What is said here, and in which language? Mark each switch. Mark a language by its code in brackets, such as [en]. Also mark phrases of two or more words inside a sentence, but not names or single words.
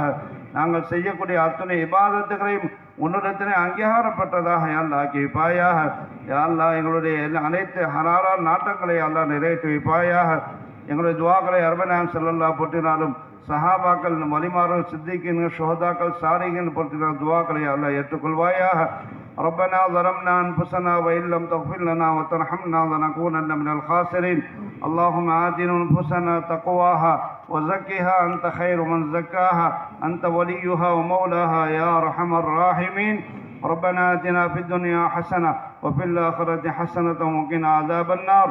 [ta] நாங்கள் செய்யக்கூடிய அத்துணை இபாதத்துகளையும் உன்னிடத்திலே அங்கீகாரப்பட்டதாக அல்லாஹ் ஆக்கி வைப்பாயாக. யா அல்லாஹ் எங்களுடைய அனைத்து ஹலாலான நாட்டங்களை அல்லாஹ் நிறைவேற்றி வைப்பாயாக. எங்களுடைய துவாக்களை அர்பநாயகம் ஸல்லல்லாஹு போற்றினாலும் சஹாபாக்கள் வலிமார்கள் சித்திகீன்கள் ஷுஹதாக்கள் சாலிஹீன்கள் போற்றினாலும் துவாக்களை அல்லாஹ் ஏற்றுக்கொள்வாயாக. [ar] ربنا ظلمنا أنفسنا وإن لم تغفر لنا وترحمنا لنكونن من الخاسرين. اللهم آت أنفسنا تقواها وزكها أنت خير من زكاها أنت وليها ومولاها يا أرحم الراحمين. ربنا آتنا في الدنيا حسنة وفي الآخرة حسنة وقنا عذاب النار.